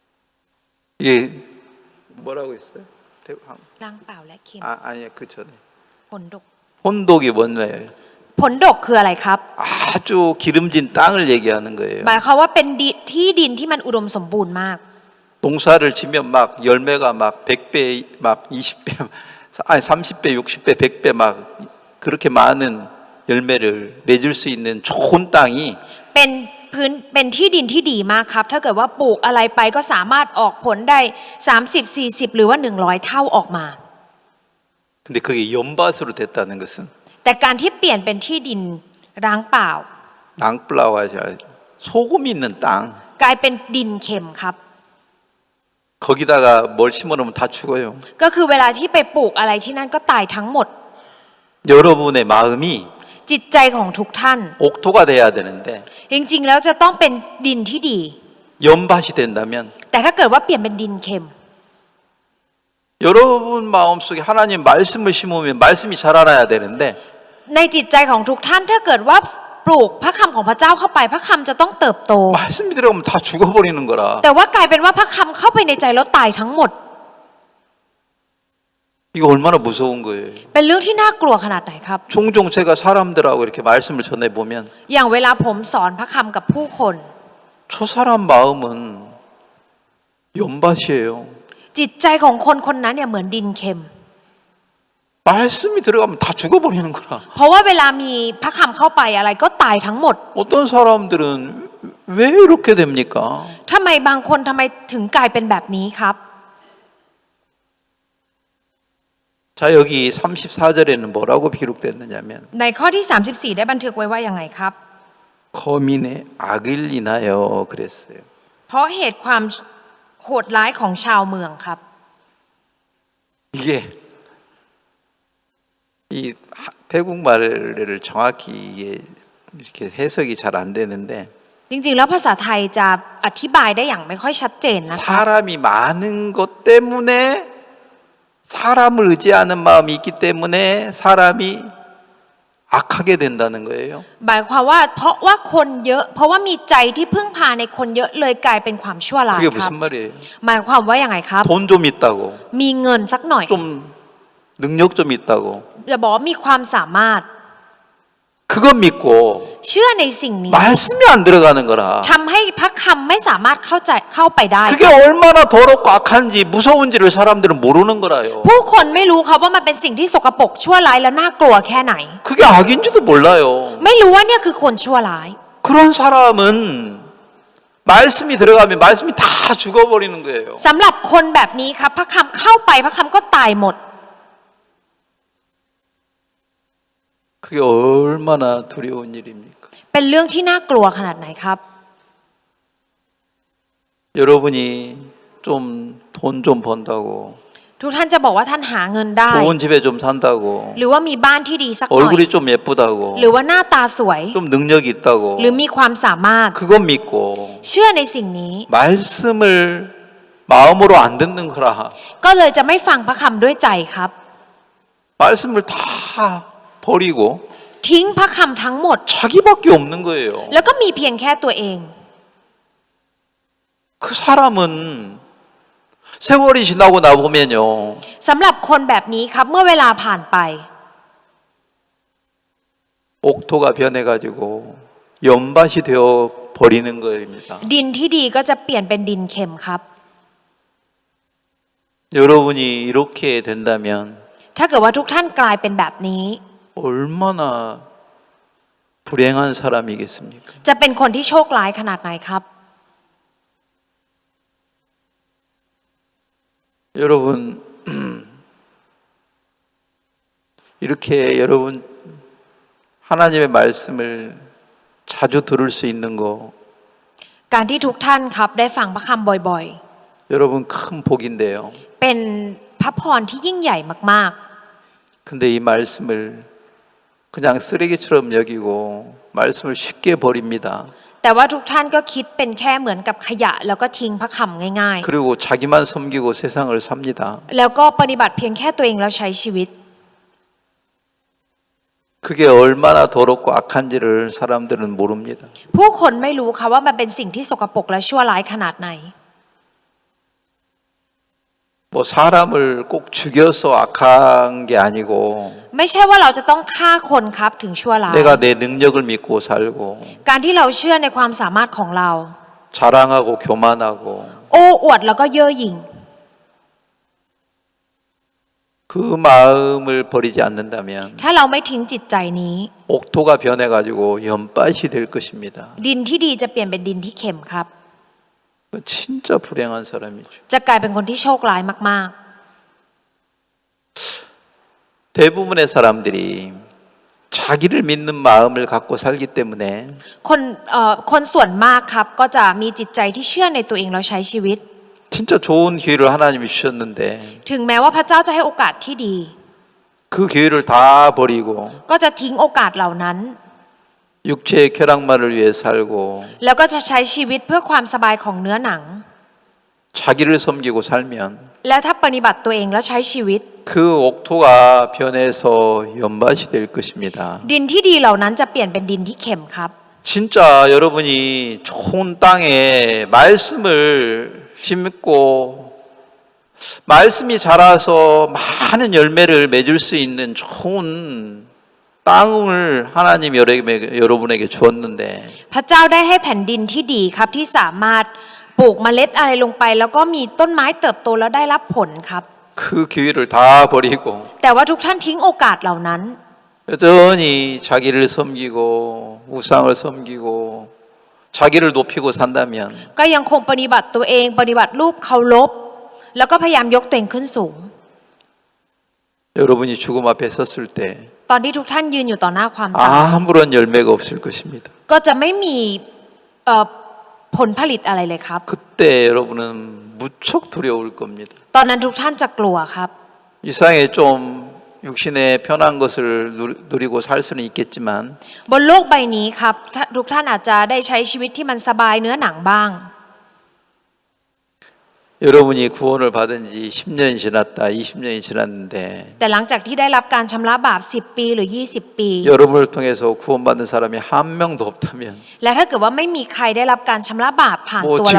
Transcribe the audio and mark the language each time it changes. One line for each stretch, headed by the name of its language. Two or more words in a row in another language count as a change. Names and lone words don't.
Korean: 이게 뭐라고 했어요?
Thai: ล้างเปล่าและเค็ม
Korean: 아니요 그 전에
Thai: ผลดก
Korean: 혼독이 뭐예요?
Thai: ผลดกคืออะไรครับ
Korean: 아주 기름진 땅을 얘기하는 거예요.
Thai: หมายความว่าเป็นที่ดินที่มันอุดมสมบูรณ์มาก
Korean: 농사를 지면 막 열매가 막 100배, 막 20배, 아니 30배, 60배, 100배 막 그렇게 많은 열매를 맺을 수 있는 좋은 땅이
Thai: เป็นที่ดินที่ดีมากครับ ถ้าเกิดว่าปลูกอะไรไปก็สามารถออกผลได้30 40 หรือว่า100 เท่าออกมา
Korean: 근데 그게 연밭으로 됐다는 것은
Thai: แต่การที่เปลี่ยนเป็นที่ดินร้างเปล่า
Korean: 낭플라워자 소금이 있는 땅
Thai: กลายเป็นดินเค็มครับ
Korean: 거기다가 뭘 심어놓으면 다 죽어요.
Thai: ก็คือเวลาที่ไปปลูกอะไรที่นั่นก็ตายทั้งหมด
Korean: 여러분의 마음이
Thai: จิตใจของทุกท่าน
Korean: 옥토가 돼야 되는데
Thai: จริงๆแล้วจะต้องเป็นดินที่ดี
Korean: 연밭이 된다면
Thai: แต่ถ้าเกิดว่าเปลี่ยนเป็นดินเค็ม
Korean: 여러분 마음속에 하나님 말씀을 심으면 말씀이 자라나야 되는데
Thai: ในจิตใจของทุกท่านถ้าเกิดว่าปลูกพระคำของพระเจ้าเข้าไปพระคำจะต้องเติบโต
Korean: 말씀이 들어가면 다 죽어버리는 거라.
Thai: แต่ว่ากลายเป็นว่าพระคำเข้าไปในใจแล้วตายทั้งหมด
Korean: 이거 얼마나 무서운 거예요.
Thai: เป็นเรื่องที่น่ากลัวขนาดไหนครับ
Korean: 종종 제가 사람들하고 이렇게 말씀을 전해보면
Thai: อย่างเวลาผมสอนพระคำกับผู้คน
Korean: 저 사람 마음은 연밭이에요.
Thai: จิตใจของคนคนนั้นเนี่ยเหมือนดินเค็ม
Korean: 말씀이 들어가면 다 죽어버리는 거라.
Thai: เพราะว่าเวลามีพระคำเข้าไปอะไรก็ตายทั้งหมด
Korean: 어떤 사람들은 왜 이렇게 됩니까?
Thai: ทำไมบางคนทำไมถึงกลายเป็นแบบนี้ครับ
Korean: 자, 여기 34절에는 뭐라고 기록됐느냐면
Thai: ในข้อที่ 34 ได้บันทึกไว้ว่ายังไงครับ
Korean: 거민의 악을 인하여 그랬어요.
Thai: เพราะเหตุความโหดร้ายของชาวเมืองครับ
Korean: 이게 이 태국말을 정확히 이게 이렇게 해석이 잘 안 되는데
Thai: จริงๆแล้วภาษาไทยจะอธิบายได้อย่างไม่ค่อยชัดเจนนะคะ
Korean: 사람이 많은 것 때문에 사람을 의지하는 마음이 있기 때문에 사람이 악하게 된다는 거예요.
Thai: หมายความว่าเพราะว่าคนเยอะเพราะว่ามีใจที่พึ่งพาในคนเยอะเลยกลายเป็นความชั่วร้าย
Korean: 그게
Thai: ครับ
Korean: 무슨 말이에요?
Thai: หมายความว่าอย่างไงครับ
Korean: 돈 좀 있다고,
Thai: มีเงินสักหน่อย
Korean: 좀 능력 좀 있다고
Thai: จะบอกว่ามีความสามารถ
Korean: 그것 믿고
Thai: เชื่อในสิ่งนี้
Korean: 말씀이 안 들어가는 거라.
Thai: ทำให้พระคำไม่สามารถเข้าไปได้
Korean: 그게 얼마나 더럽고 악한지 무서운지를 사람들은 모르는 거라요.
Thai: ผู้คนไม่รู้ครับว่ามันเป็นสิ่งที่สกปรกชั่วร้ายและน่ากลัวแค่ไหน
Korean: 그게 악인지도 몰라요.
Thai: ไม่รู้ว่าเนี่ยคือคนชั่วร้าย
Korean: 그런 사람은 말씀이 들어가면 말씀이 다 죽어버리는 거예요.
Thai: สำหรับคนแบบนี้ครับพระคำเข้าไปพระคำก็ตายหมด
Korean: 그게 얼마나 두려운 일입니까?
Thai: เป็นเรื่องที่น่ากลัวขนาดไหนครับ
Korean: 여러분이 좀 돈 좀 번다고
Thai: ทุกท่านจะบอกว่าท่านหาเงินได้
Korean: 좋은 집에 좀 산다고
Thai: หรือว่ามีบ้านที่ดีสักหน่อย
Korean: 얼굴이 좀 예쁘다고
Thai: หรือว่าหน้าตาสวย
Korean: 좀 능력이 있다고
Thai: หรือมีความสามารถ
Korean: 그것 믿고
Thai: เชื่อในสิ่งนี้
Korean: 말씀을 마음으로 안 듣는 거라.
Thai: ก็เลยจะไม่ฟังพระคำด้วยใจครับ
Korean: 말씀을 다 버리고
Thai: ทิ้งพระคำทั้งหมด
Korean: 자기밖에 없는 거예요.
Thai: แล้วก็มีเพียงแค่ตัวเอง
Korean: 그 사람은 세월이 지나고 나보면요.
Thai: สำหรับคนแบบนี้ครับเมื่อเวลาผ่านไป
Korean: 옥토가 변해가지고 연밭이 되어 버리는 거입니다.
Thai: ดินที่ดีก็จะเปลี่ยนเป็นดินเค็มครับ
Korean: 여러분이 이렇게 된다면
Thai: ถ้าเกิดว่าทุกท่านกลายเป็นแบบนี้
Korean: 얼마나 불행한 사람이겠습니까?
Thai: จะเป็นคนที่โชคร้ายขนาดไหนครับ
Korean: 여러분 이렇게 여러분 하나님의 말씀을 자주 들을 수 있는 거
Thai: การที่ทุกท่านครับได้ฟังพระคำบ่อย
Korean: 여러분 큰 복인데요.
Thai: ๆ เป็นพระพรที่ยิ่งใหญ่มาก
Korean: 근데 이 말씀을 그냥 쓰레기처럼 여기고 말씀을 쉽게 버립니다.
Thai: ๆ แต่ว่าทุกท่านก็คิดเป็นแค่เหมือนกับขยะแล้วก็ทิ้งพระคำง่าย
Korean: 그리고 자기만 섬기고 세상을 삽니다.
Thai: ๆ แล้วก็ปฏิบัติเพียงแค่ตัวเองแล้วใช้ชีวิต
Korean: 그게 얼마나 더럽고 악한지를 사람들은 모릅니다.
Thai: ผู้คนไม่รู้ค่ะว่ามันเป็นสิ่งที่สกปรกและชั่วร้ายขนาดไหน
Korean: 뭐 사람을 꼭 죽여서 악한 게 아니고
Thai: ไม่ใช่ว่าเราจะต้องฆ่าคนครับถึงชั่วร้าย
Korean: 내가 내 능력을 믿고 살고
Thai: การที่เราเชื่อในความสามารถของเรา
Korean: 자랑하고 교만하고
Thai: โอ้อวดแล้วก็เย่อหยิ่ง
Korean: 그 마음을 버리지 않는다면
Thai: ถ้าเราไม่ทิ้งจิตใจนี้
Korean: 옥토가 변해가지고 연밭이 될 것입니다.
Thai: ดินที่ดีจะเปลี่ยนเป็นดินที่เค็มครับ
Korean: 진짜 불행한 사람이죠.
Thai: จะกลายเป็นคนที่โชคร้ายมาก
Korean: 대부분의 사람들이 자기를 믿는 마음을 갖고 살기 때문에
Thai: คนส่วนมากครับก็จะมีจิตใจที่เชื่อในตัวเองแล้วใช้ชีวิต
Korean: 진짜 좋은 기회를 하나님이 주셨는데
Thai: ถึงแม้ว่าพระเจ้าจะให้โอกาสที่ดี
Korean: 그 기회를 다 버리고
Thai: ก็จะทิ้งโอกาสเหล่านั้น
Korean: 육체의 쾌락만을 위해 살고
Thai: แล้วก็จะใช้ชีวิตเพื่อความสบายของเนื้อหนัง
Korean: 자기를 섬기고 살면
Thai: และถ้าปฏิบัติตัวเองแล้วใช้ชีวิต
Korean: 그 옥토가 변해서 연밭이 될 것입니다.
Thai: ดินที่ดีเหล่านั้นจะเปลี่ยนเป็นดินที่เค็มครับ
Korean: 진짜 여러분이 좋은 땅에 말씀을 심고 말씀이 자라서 많은 열매를 맺을 수 있는 좋은 땅을 하나님 여러분에게 주었는데
Thai: พระเจ้าได้ให้แผ่นดินที่ดีครับที่สามารถปลูกเมล็ดอะไรลงไป แล้วก็มีต้นไม้เติบโตแล้วได้รับผลครับ
Korean: 그 기회를 다 버리고
Thai: แต่ว่าทุกท่านทิ้งโอกาสเหล่านั้น
Korean: 여전히 자기를 섬기고 우상을 섬기고 자기를 높이고 산다면
Thai: ก็ยังคงปฏิบัติตัวเองปฏิบัติรูปเคารพแล้วก็พยายามยกตัวเองขึ้นสูง
Korean: 여러분이 죽음 앞에 섰을 때
Thai: ตอนที่ทุกท่านยืนอยู่ต่อหน้าความตาย
Korean: 아무런 열매가 없을 것입니다.
Thai: ก็จะไม่มีผลผลิตอะไรเลยครับ
Korean: 그때 여러분은 무척 두려울 겁니다.
Thai: ตอนนั้นทุกท่านจะกลัวครับ
Korean: 이 세상에 좀 육신의 편한 것을 누리고 살 수는 있겠지만
Thai: บนโลกใบนี้ครับทุกท่านอาจจะได้ใช้ชีวิตที่มันสบายเนื้อหนังบ้าง
Korean: 여러분이 구원을 받은 지 10년이 지났다, 20년이 지났는데
Thai: แต่หลังจากที่ได้รับการชำระบาป10 ปีหรือ20 ปี
Korean: 여러분을 통해서 구원받은 사람이 한 명도 없다면
Thai: และถ้าเกิดว่าไม่มีใครได้รับการชำระบาปผ่านตัว